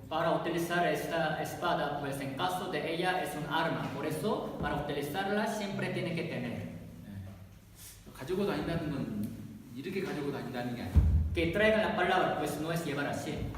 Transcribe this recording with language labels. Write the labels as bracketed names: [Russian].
[Spanish] Para utilizar esta espada, pues en caso de ella es un arma, por eso para utilizarla siempre tiene que tener. [Korean] 가지고 다닌다는 건 이렇게 가지고 다닌다는 게 아니에요. [Spanish] Que traigan la palabra, pues no es llevar así,